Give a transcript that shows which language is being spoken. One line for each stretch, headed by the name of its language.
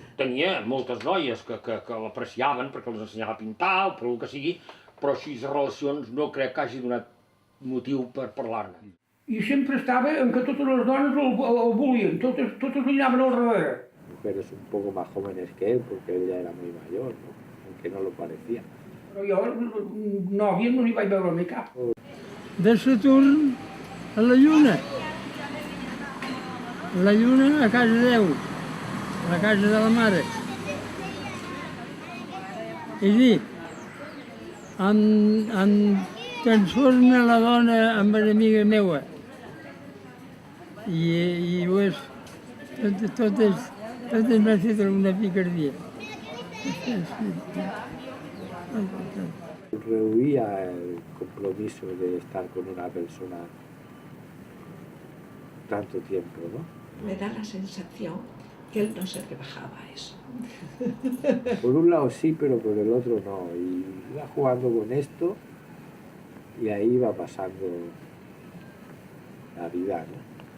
Catalan: Tenia moltes noies que l'apreciaven perquè els ensenyava a pintar o per el que sigui, però així les relacions no crec que hagi donat motiu per parlar-ne. I sempre estava en que totes les dones el volien, totes li anaven al darrere.
Spanish: Mujeres un poco más jóvenes que él, porque él ya era muy mayor, ¿no? Aunque no lo parecía.
Catalan: Però jo nòvies no n'hi vaig veure mai cap. De Saturn a la Lluna. La Lluna a casa Déu, a la casa de la mare. És a dir, em transforma la dona en enemiga meua. I ho és, tot m'ha fet una picardia.
Spanish: Rehuía el compromiso de estar con una persona tanto tiempo, ¿no? Me da la sensación que él no se rebajaba a eso. Por un lado sí, pero por el otro no. Y iba jugando con esto y ahí iba pasando la vida, ¿no?